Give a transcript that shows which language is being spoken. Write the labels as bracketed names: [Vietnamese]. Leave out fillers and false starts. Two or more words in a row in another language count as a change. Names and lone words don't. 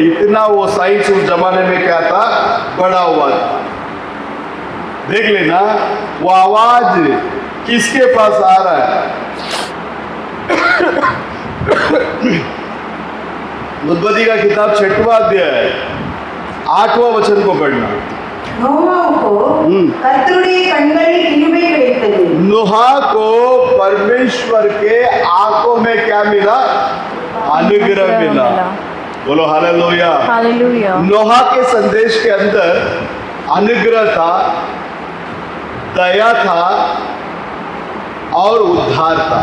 [Hindi] इतना वो साइंस उस जमाने में क्या था, बड़ा हुआ था। देख लेना वो आवाज किसके पास आ रहा है। उद्पत्ति का किताब 6वां अध्याय 8वां वचन को पढ़ना। [Tamil] கர்த்தருடைய கண்களில் கிருபை கிடைத்தது। [Hindi] नोहा को परमेश्वर के आंखों में क्या मिला, अनुग्रह मिला। बोलो हालेलुया। हालेलुया। नोहा के संदेश के अंदर अनुग्रह था, दया था और उद्धार था।